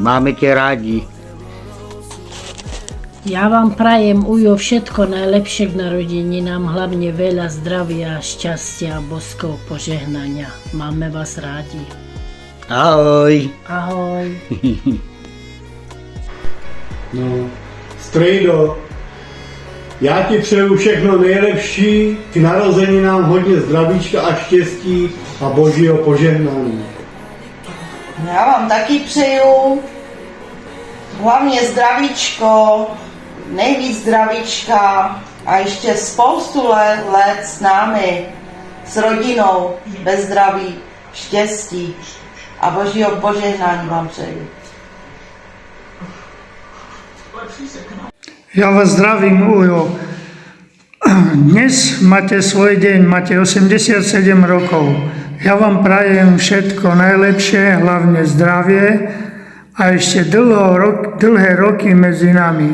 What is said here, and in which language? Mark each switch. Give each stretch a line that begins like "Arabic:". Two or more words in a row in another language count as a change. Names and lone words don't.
Czech: Máme tě rádi.
Slovak: Ja vám prajem, Ujo, všetko najlepšie k narodeninám, hlavne veľa zdravia, šťastia a božského požehnania.
Czech: Máme vás rádi. Ahoj. Ahoj. No, Strejdo, já ti přeju všechno nejlepší, k narozeninám hodně zdravíčka a štěstí a božího požehnání. Já vám taky přeju hlavně zdravíčko, nejvíc zdravíčka a ještě spoustu let s námi, s rodinou, bez zdraví, štěstí a božího požehnání vám přeju.
Slovak: Ja vás zdravím, Ujo. Dnes máte svoj deň, máte 87 rokov. Ja vám prajem všetko najlepšie, hlavne zdravie a ešte dlhé roky medzi nami.